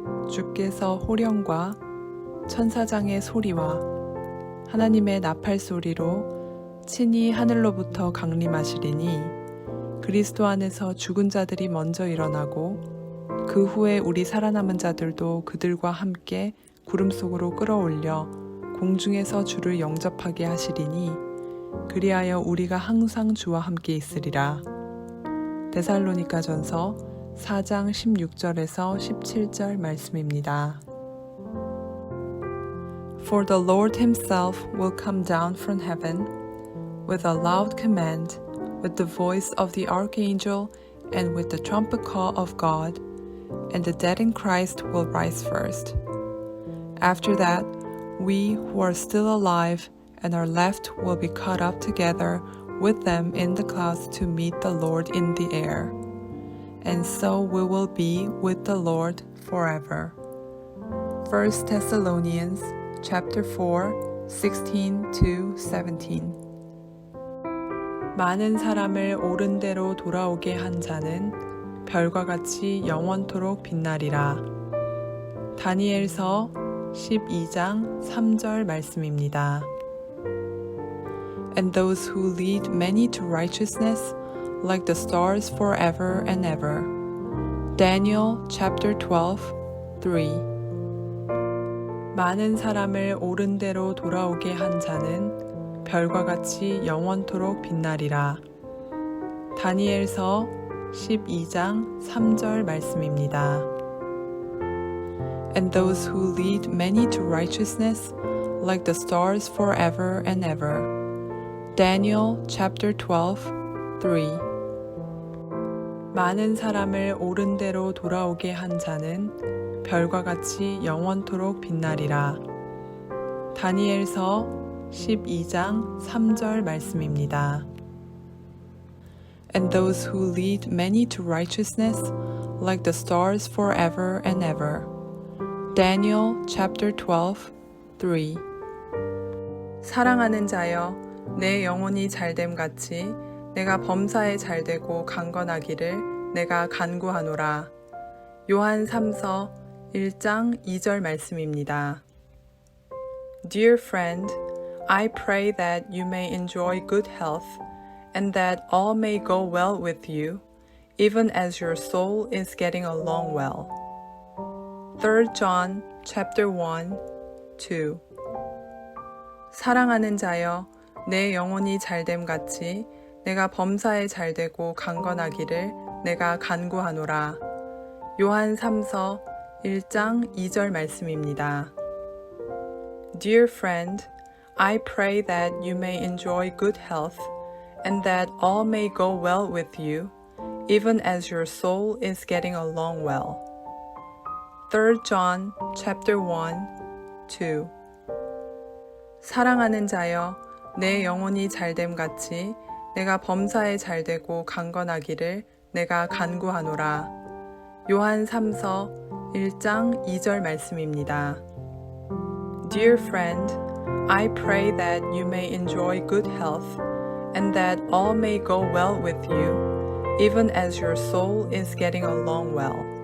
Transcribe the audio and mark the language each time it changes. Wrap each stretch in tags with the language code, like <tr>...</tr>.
<ko>주께서 호령과 천사장의 소리와 하나님의 나팔 소리로 친히 하늘로부터 강림하시리니 그리스도 안에서 죽은 자들이 먼저 일어나고 그 후에 우리 살아남은 자들도 그들과 함께 구름 속으로 끌어올려 공중에서 주를 영접하게 하시리니 그리하여 우리가 항상 주와 함께 있으리라. 데살로니가전서 4장 16절에서 17절 말씀입니다.</ko> <en>For the Lord himself will come down from heaven with a loud command, with the voice of the archangel, and with the trumpet call of God, and the dead in Christ will rise first. After that, we who are still alive and are left will be caught up together with them in the clouds to meet the Lord in the air. And so we will be with the Lord forever. 1 Thessalonians chapter 4, 16-17.</en> <ko>많은 사람을 옳은 대로 돌아오게 한 자는 별과 같이 영원토록 빛나리라. 다니엘서 12장 3절 말씀입니다.</ko> <en>And those who lead many to righteousness like the stars forever and ever. Daniel chapter 12, 3.</en> <ko>많은 사람을 옳은 대로 돌아오게 한 자는 별과 같이 영원토록 빛나리라. 다니엘서 12장 3절 말씀입니다.</ko> <en>And those who lead many to righteousness like the stars forever and ever. Daniel chapter 12, 3.</en> <ko>많은 사람을 옳은 대로 돌아오게 한 자는 별과 같이 영원토록 빛나리라. 다니엘서 12장 3절 말씀입니다.</ko> <en>And those who lead many to righteousness like the stars forever and ever. Daniel chapter 12, 3.</en> <ko>사랑하는 자여, 내 영혼이 잘됨 같이 내가 범사에 잘되고 강건하기를 내가 간구하노라. 요한 3서 1장 2절 말씀입니다.</ko> <en>Dear friend, I pray that you may enjoy good health and that all may go well with you, even as your soul is getting along well. 3 John chapter 1, 2.</en> <ko>사랑하는 자여, 내 영혼이 잘됨 같이 내가 범사에 잘되고 강건하기를 내가 간구하노라. 요한 3서 1장 2절 말씀입니다.</ko> <en>Dear friend, I pray that you may enjoy good health and that all may go well with you, even as your soul is getting along well. 3 John chapter 1, 2.</en> <ko>사랑하는 자여, 내 영혼이 잘됨 같이 내가 범사에 잘되고 강건하기를 내가 간구하노라. 요한 3서 1장 2절 말씀입니다.</ko> <en>Dear friend, I pray that you may enjoy good health and that all may go well with you, even as your soul is getting along well.</en>